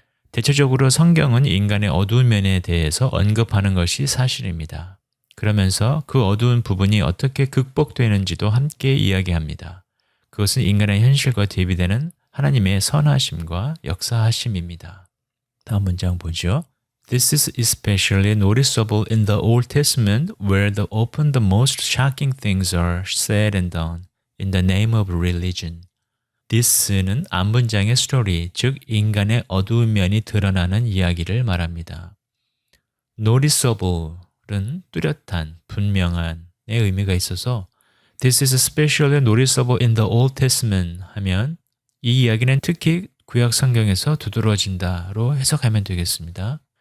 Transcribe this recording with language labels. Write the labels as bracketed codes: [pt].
[ko] 대체적으로 성경은 인간의 어두운 면에 대해서 언급하는 것이 사실입니다. 그러면서 그 어두운 부분이 어떻게 극복되는지도 함께 이야기합니다. 그것은 인간의 현실과 대비되는 하나님의 선하심과 역사하심입니다. 다음 문장 보죠. [en] This is especially noticeable in the Old Testament where often the most shocking things are said and done in the name of religion. [ko] This는 앞문장의 스토리, 즉 인간의 어두운 면이 드러나는 이야기를 말합니다. Noticeable은 뚜렷한, 분명한의 의미가 있어서 [en] This is especially noticeable in the Old Testament [ko] 하면 이 이야기는 특히 구약 성경에서 두드러진다로 해석하면 되겠습니다.